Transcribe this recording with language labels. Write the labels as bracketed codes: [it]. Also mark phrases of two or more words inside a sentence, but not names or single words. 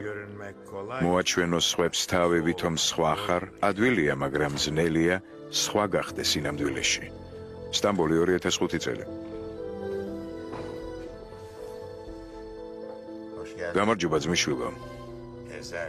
[tr] görünmek kolay. [ka] მოაჩვენო სხვებს თავებით, რომ სხვა ხარ, ადვილია, მაგრამ ძნელია სხვა გახდე სინამდვილეში. სტამბოლი 2005 წელი. [tr] Hoş geldin. [ka] გამარჯობა ძმისშვილო, [tr] Ezel.